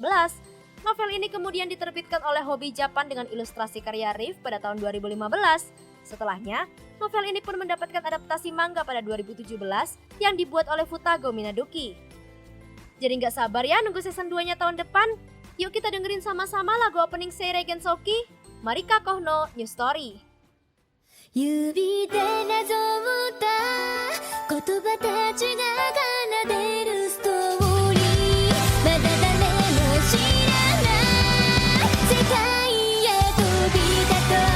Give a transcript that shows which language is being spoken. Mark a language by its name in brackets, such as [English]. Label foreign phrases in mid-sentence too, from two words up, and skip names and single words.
[Indonesian] Novel ini kemudian diterbitkan oleh Hobby Japan dengan ilustrasi karya Riff pada tahun 2015. Setelahnya, novel ini pun mendapatkan adaptasi manga pada 2017 yang dibuat oleh Futago Minaduki. Jadi nggak sabar ya nunggu season 2-nya tahun depan? Yuk kita dengerin sama-sama lagu opening Seirei Gensouki. Marika Kohno, New Story. [Japanese] 指でなぞった言葉たちが奏でるストーリーまだ誰も知らない世界へ飛び立と